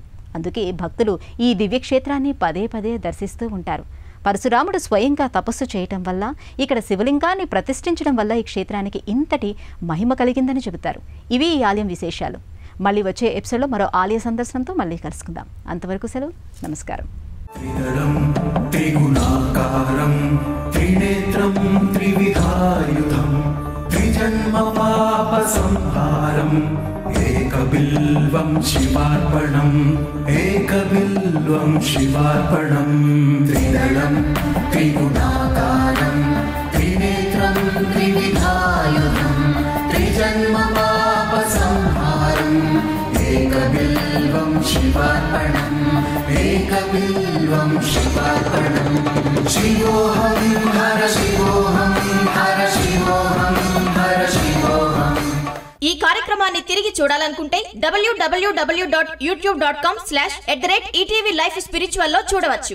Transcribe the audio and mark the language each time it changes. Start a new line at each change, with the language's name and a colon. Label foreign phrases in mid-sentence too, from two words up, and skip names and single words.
Telugu: అందుకే భక్తులు ఈ దివ్యక్షేత్రాన్ని పదే పదే దర్శిస్తూ ఉంటారు. పరశురాముడు స్వయంగా తపస్సు చేయటం వల్ల, ఇక్కడ శివలింగాన్ని ప్రతిష్ఠించడం వల్ల ఈ క్షేత్రానికి ఇంతటి మహిమ కలిగిందని చెబుతారు. ఇవి ఈ ఆలయం విశేషాలు. మళ్ళీ వచ్చే ఎపిసోడ్లో మరో ఆలయ సందర్శనంతో మళ్ళీ కలుసుకుందాం. అంతవరకు సెలవు. నమస్కారం.
Sanskrit: त्रिदलं त्रिगुणाकारं त्रिनेत्रं त्रिविधायुधं त्रिजन्मपापसंहारं एकबिल्वं शिवार्पणं एकबिल्वं शिवार्पणं. त्रिदलं त्रिगुणाकारं त्रिनेत्रं त्रिविधायुधं त्रिजन्मपापसंहारं एकबिल्वं शिवार्पणं एकबिल्वं शिवार्पणं. शिवोऽहं हर शिवोऽहं हर शिवोऽहं हर शिवोऽहं.
Telugu: ఈ కార్యక్రమాన్ని తిరిగి చూడాలనుకుంటే www.youtube.com/ETV Life Spiritual లో చూడవచ్చు.